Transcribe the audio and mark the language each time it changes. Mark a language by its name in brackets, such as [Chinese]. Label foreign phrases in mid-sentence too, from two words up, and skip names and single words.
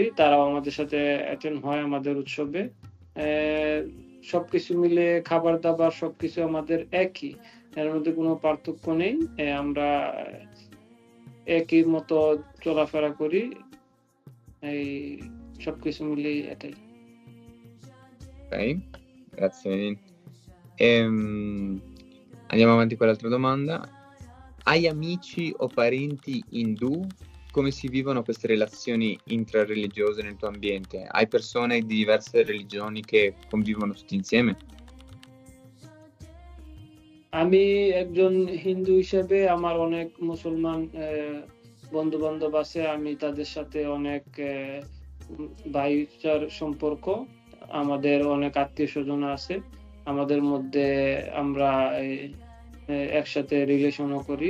[Bangla] তারাও আমাদের সাথে অ্যাটেন্ড হয় আমাদের উৎসবে। সবকিছু মিলে খাবার-দাবার সবকিছু আমাদের একই। এর মধ্যে কোনো পার্থক্য নেই। আমরা একই মতো চলাফেরা করি। এই সবকিছু মিলিয়ে এটাই। [Italian] Ok, grazie Benin. Andiamo avanti con l'altra domanda. Hai amici o parenti indù? Come si vivono queste relazioni intrareligiose nel tuo ambiente? Hai persone di diverse religioni che convivono tutti insieme? [Bangla] আমি একজন হিন্দু হিসেবে আমার অনেক মুসলমান বন্ধু-বান্ধব আছে। আমি তাদের সাথে অনেক ভাইচার সম্পর্ক। আমাদের অনেক আত্মীয়স্বজন আছে। আমাদের মধ্যে আমরা একসাথে রিলেশনও করি।